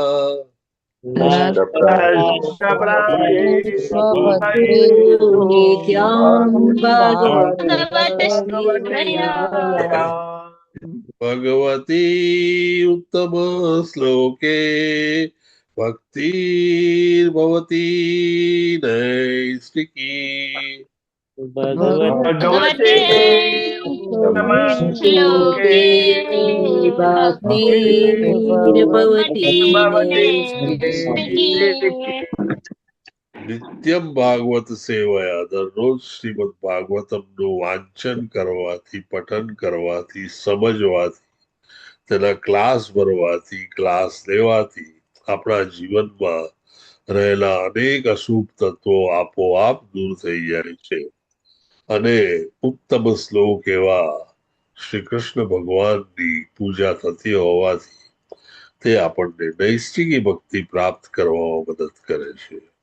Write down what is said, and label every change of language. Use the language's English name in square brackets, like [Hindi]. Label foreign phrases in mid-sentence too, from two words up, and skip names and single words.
[Sanskrit] भगवती उत्तम श्लोके भक्तिर्भवती नैष्टिकी भगवते श्लोके भक्तिर्भवति નિત્યમ ભાગવત સેવાયા [Gujarati] દરરોજ શ્રીમદ ભાગવતમનું વાંચન કરવાથી પઠન કરવાથી સમજવાથી તેના ક્લાસ ભરવાથી ક્લાસ લેવાથી આપણા જીવનમાં રહેલા અનેક અશુભ તત્વો આપોઆપ દૂર થઈ જાય છે અને ઉત્તમ શ્લોક એવા શ્રી કૃષ્ણ ભગવાનની પૂજા થતી હોવાથી તે આપણને નૈષ્ઠિકી ભક્તિ પ્રાપ્ત કરવામાં મદદ કરે છે.